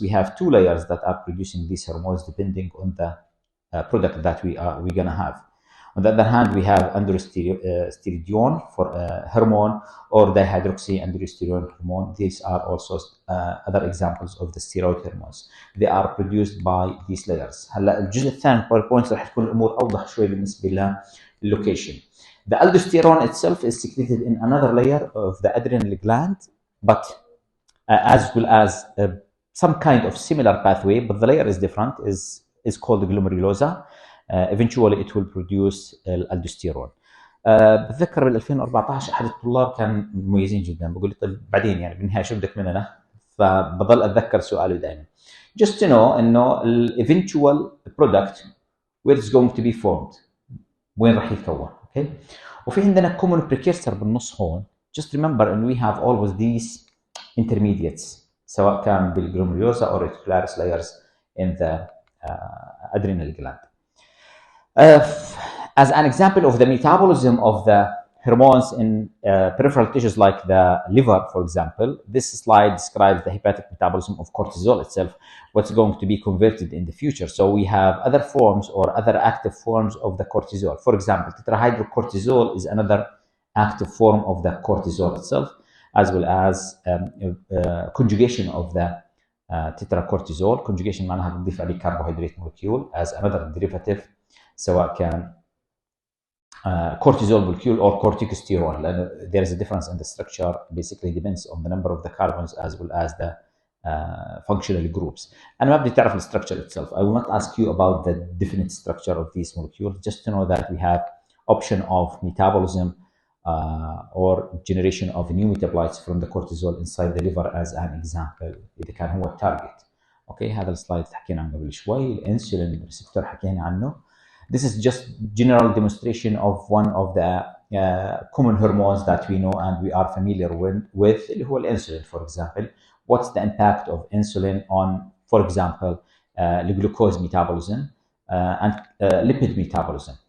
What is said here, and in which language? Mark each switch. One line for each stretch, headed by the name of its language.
English: We have two layers that are producing these hormones depending on the product that we're going to have. On the other hand, we have androstenedione for hormone or dihydroxyandrosterone hormone. These are also other examples of the steroid hormones. They are produced by these layers.
Arabic: هلا الجزء الثاني من PowerPoint راح تكون الامور اوضح شوي بالنسبه لللوكيشن.
English: The aldosterone itself is secreted in another layer of the adrenal gland, but as well as some kind of similar pathway, but the layer is different, is called glomerulosa. Eventually it will produce الالدوستيرون.
Arabic: بتذكر بال 2014 احد الطلاب كان مميزين جدا بقول لي طيب بعدين يعني بالنهايه شو بدك مننا؟ فبضل اتذكر سؤاله دائما.
English: Just to know
Arabic: انه ال
English: eventual product where it's going to be formed
Arabic: وين راح يتكون. اوكي. وفي عندنا
English: common precursor
Arabic: بالنص هون.
English: Just remember
Arabic: ان
English: we have always these intermediates
Arabic: سواء كان بالجلوميروزا
English: or reticularis layers in the adrenal gland. As an example of the metabolism of the hormones in peripheral tissues like the liver, for example, this slide describes the hepatic metabolism of cortisol itself, what's going to be converted in the future. So we have other forms or other active forms of the cortisol. For example, tetrahydrocortisol is another active form of the cortisol itself, as well as conjugation of the tetracortisol. Conjugation
Arabic: معناها بنضيف عليه
English: carbohydrate molecule as another derivative
Arabic: سواء كان
English: cortisol molecule or corticosterone. There is a difference in the structure, basically depends on the number of the carbons as well as the functional groups.
Arabic: أنا ما بدي تعرف
English: the structure itself. I will not ask you about the definite structure of these molecules, just to know that we have option of metabolism or generation of new metabolites from the cortisol inside the liver as an example
Arabic: إذا كان هو التارجت. اوكي هذا السلايد حكينا عنه قبل شوي. الانسولين ريسبتور حكينا عنه.
English: This is just general demonstration of one of the common hormones that we know and we are familiar with
Arabic: اللي هو الانسولين.
English: For example, what's the impact of insulin on, for example, the glucose metabolism and lipid metabolism.